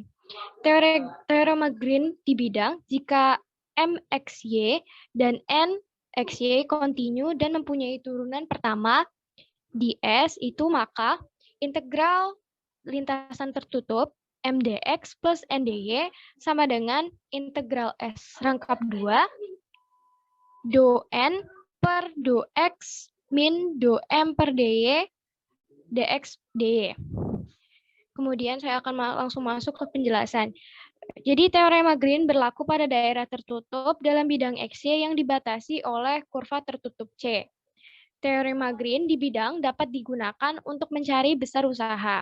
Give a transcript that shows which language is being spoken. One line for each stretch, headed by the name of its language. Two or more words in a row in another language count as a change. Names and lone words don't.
Indonesian: Teorema Green di bidang jika MXY dan NXY kontinu dan mempunyai turunan pertama di S itu maka integral lintasan tertutup MDX plus NDY sama dengan integral S rangkap 2 do N per do X min do M per DY dx dy. Kemudian saya akan langsung masuk ke penjelasan. Jadi teorema Green berlaku pada daerah tertutup dalam bidang XY yang dibatasi oleh kurva tertutup C. Teorema Green di bidang dapat digunakan untuk mencari besar usaha.